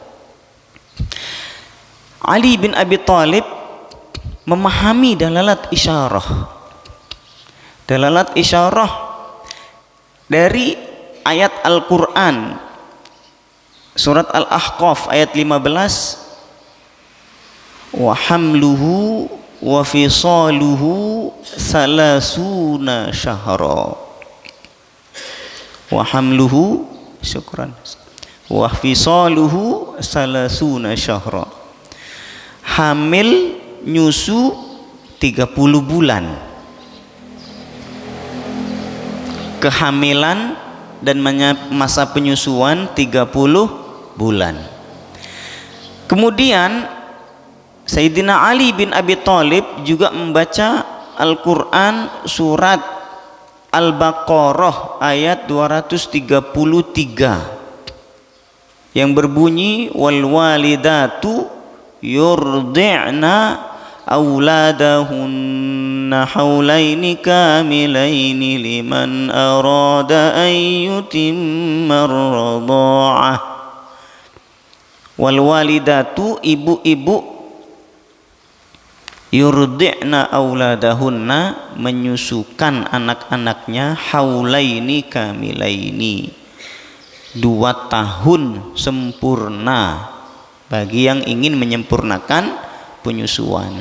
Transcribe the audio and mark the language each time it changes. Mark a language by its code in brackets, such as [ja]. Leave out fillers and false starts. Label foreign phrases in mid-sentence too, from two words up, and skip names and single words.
[id] Ali bin Abi Thalib memahami dalalat isyarah. Dalalat isyarah dari ayat Al-Quran surat Al-Ahqaf ayat 15, [ar] وحمله وفصاله ثلاثون شهرا. وحمله شكرا وفصاله ثلاثون شهرا. [id] Hamil nyusu 30 bulan. Kehamilan dan masa penyusuan 30 bulan. Kemudian Sayyidina Ali bin Abi Thalib juga membaca Al-Quran surat Al-Baqarah ayat 233 yang berbunyi [ar] والوالدات يرضعن أولادهن حولين كاملين لمن أراد أن يتم الرضاعة. والوالدات, [id] ibu-ibu, [ar] يرضعن أولادهن, [id] menyusukan anak-anaknya, [ar] حولين كاملين, [id] 2 tahun sempurna bagi yang ingin menyempurnakan penyusuan.